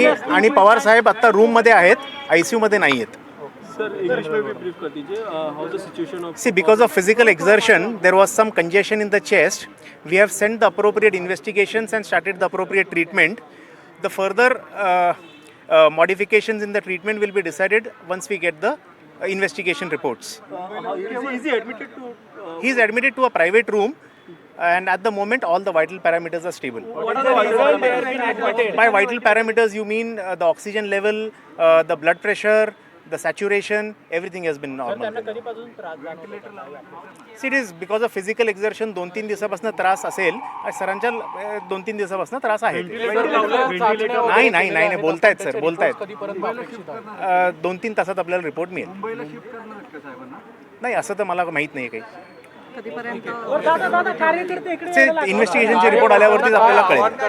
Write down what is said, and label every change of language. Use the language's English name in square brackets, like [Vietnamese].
[Marathi] आणि पवार साहेब आत्ता रूममध्ये आहेत, ICU मध्ये नाही आहेत। [English] See, because of physical exertion, there was some congestion in the chest. We have sent the appropriate investigations and started the appropriate treatment. The further modifications in the treatment will be decided once we get the investigation reports. Is he admitted to? He is admitted to a private room, and at the moment all the vital parameters are stable. What are the vital parameters? By vital parameters you mean the oxygen level, the blood pressure, the saturation, everything has been normal. See, it is because of physical exertion 2-3 [Marathi] दिवसापासून त्रास असेल। सरांच्या 2-3 दिवसापासून त्रास आहे। नाही बोलतायत sir, बोलतायत। 2-3 तासात आपल्याला रिपोर्ट मिळेल। नाही असं तर मला माहित नाही काही। इन्व्हेस्टिगेशनचे रिपोर्ट आल्यावरतीच आपल्याला कळेल।